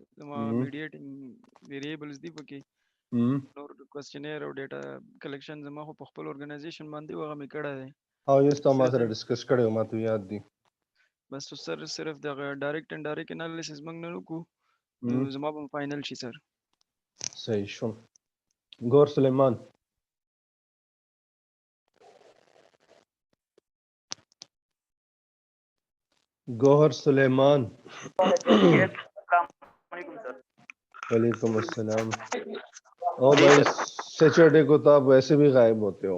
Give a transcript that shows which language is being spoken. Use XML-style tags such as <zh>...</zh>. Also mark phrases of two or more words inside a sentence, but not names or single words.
<ps>زموږ</ps> <en>mediating variables</en> <ps>دی پکې نور کوېسچنیر او</ps> <en>data collection</en> <ps>زموږ په خپل اورګنایزیشن باندې وغه مې کړه دی او یې تاسو ما سره ډسکس کړو ما ته یاد دی. بس سر صرف د</ps> <en>direct and direct analysis</en> <ps>موږ نه وکړو زموږ په فائنل شي سر. صحیح شو. گور سلیمان. گوہر سلیمان.</ps> <ar>وعلیکم السلام.</ar> <ur>او بھائی سیٹرڈے کو تو آپ ویسے بھی غائب ہوتے ہو.</ur>